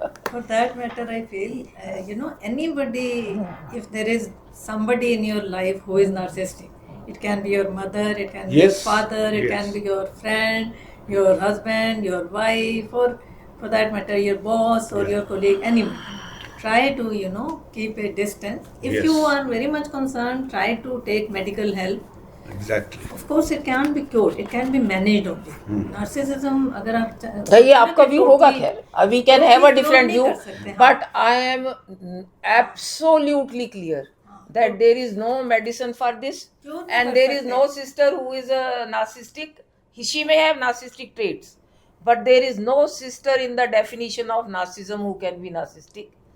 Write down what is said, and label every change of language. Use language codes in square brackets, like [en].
[en] For that matter, I feel, anybody, if there is somebody in your life who is narcissistic, it can be your mother, it can be your father, it can be your friend, your husband, your wife, or for that matter, your boss or your colleague, anyone. Try to, keep a distance. If you are very much concerned, try to take medical help. Exactly. Of course, it can't be cured. It can be managed only. [hi] Narcissism, अगर आप ये आपका view होगा खैर. [en] We can have a different view, but I am absolutely clear that there is no medicine for this, and there is no sister who is a narcissistic. She may have narcissistic traits, but there is no sister in the definition of narcissism who can be narcissistic.